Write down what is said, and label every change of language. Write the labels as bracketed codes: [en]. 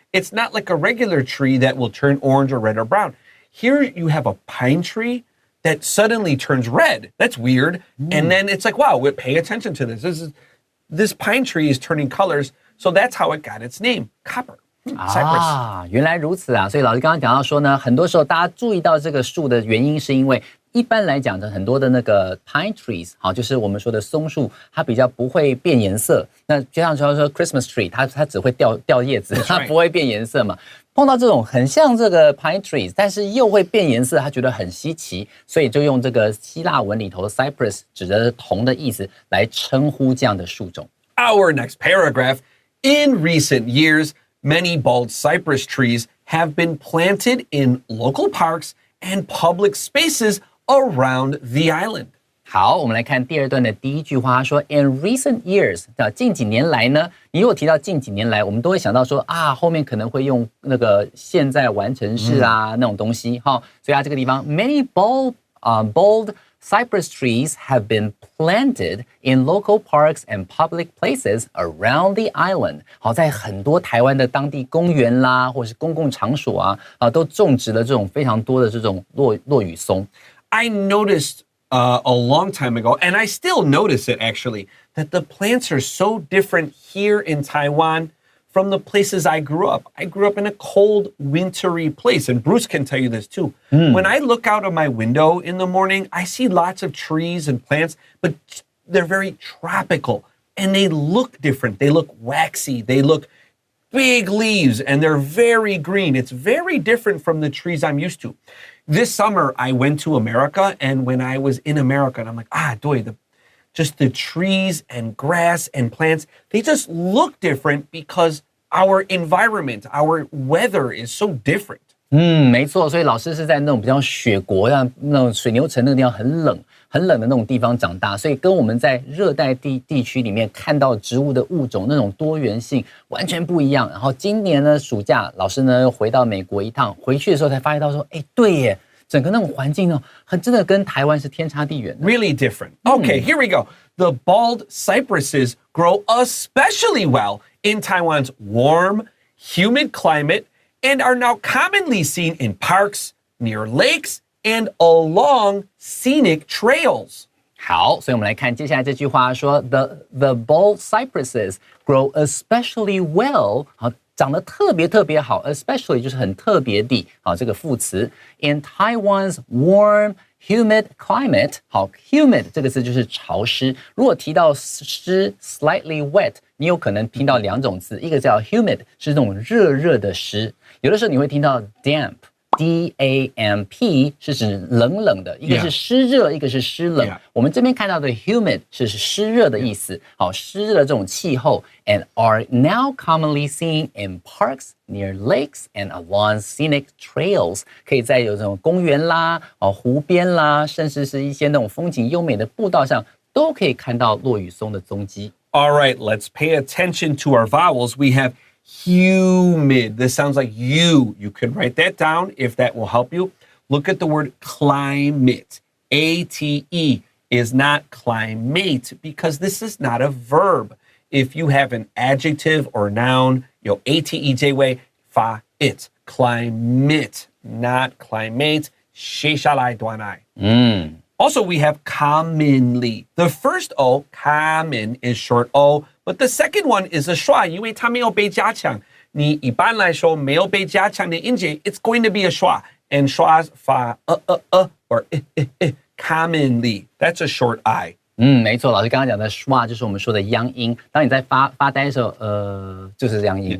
[en] It's not like a regular tree that will turn orange or red or brown. Here you have a pine tree that suddenly turns red. That's weird. And then it's like, wow, we're paying attention to this. This pine tree is turning colors. So that's how it got its name, copper. Cypress. [zh] 原来如此啊！所以老师刚刚讲到说呢，很多时候大家注意到这个树的原因，是因为一般来讲的很多的那个 pine trees， 好，就是我们说的松树，它比较不会变颜色。那就像说 Christmas tree， 它只会掉叶子，它不会变颜色嘛。碰到这种很像这个 pine trees， 但是又会变颜色，他觉得很稀奇，所以就用这个希腊文里头的 cypress 指的铜的意思来称呼这样的树种。 [en] Our next paragraph. In recent years, many bald cypress trees have been planted in local parks and public spaces around the island. [zh] 好，我们来看第二段的第一句话，他说 [en] In recent years， [zh] 近几年来呢，你如果提到近几年来，我们都会想到说啊，后面可能会用那个现在完成式啊、那种东西哈，所以它这个地方 [en] many bold cypress trees have been planted in local parks and public places around the island. [zh] 好，在很多台湾的当地公园啦，或是公共场所啊，都种植了这种非常多的这种落羽松。 [en] I noticed a long time ago, and I still notice it actually, that the plants are so different here in Taiwan from the places I grew up. I grew up in a cold, wintry place, and Bruce can tell you this too. When I look out of my window in the morning, I see lots of trees and plants, but they're very tropical, and they look different. They look waxy. They look big leaves, and they're very green. It's very different from the trees I'm used to. This summer, I went to America, and when I was in America, and I'm like, just the trees and grass and plants, they just look different because our environment, our weather is so different. [zh] 没错，所以老师是在那种比较雪国那种水牛城那个地方很冷的那种地方长大，所以跟我们在热带地区里面看到植物的物种那种多元性完全不一样。然后今年呢暑假，老师呢又回到美国一趟，回去的时候才发现到说，对耶，整个那种环境真的跟台湾是天差地远的。 [en] Really different. Okay, here we go. The bald cypresses grow especially well in Taiwan's warm, humid climate and are now commonly seen in parks, near lakes, and along scenic trails. [zh] 好，所以我们来看接下来这句话说 [en] The bald cypresses grow especially well. [zh] 好，长得特别好 especially 就是很特别的，好，这个副词 [en] in Taiwan's warm, humid climate. [zh] 好 humid 这个字就是潮湿，如果提到湿 [en] slightly wet， [zh] 你有可能听到两种字，一个叫 humid 是那种热的湿，有的时候你会听到 damp D-A-M-P 是指冷的，一个是湿热，一个是湿冷。我们这边看到的 humid 是湿热的意思，好，湿热的这种气候 [en] and are now commonly seen in parks, near lakes and along scenic trails. [zh] 可以在有这种公园啦、湖边啦，甚至是一些那种风景优美的步道上，都可以看到落羽松的踪迹。 [en] All right, let's pay attention to our vowels. We have humid. This sounds like you. You could write that down if that will help you. Look at the word climate. A-T-E is not climate because this is not a verb. If you have an adjective or noun, A-T-E-J way, fa it. Climate, not climate. [zh] 写下来短来. [en] Also, we have commonly. The first O, common, is short O, but the second one is a schwa, [zh] 因为它没有被加强。你一般来说没有被加强的音节 [en] it's going to be a schwa. And schwas fa or commonly. That's a short I. [zh] 没错，老师刚刚讲的 schwa 就是我们说的央音。当你在发呆的时候，就是央音。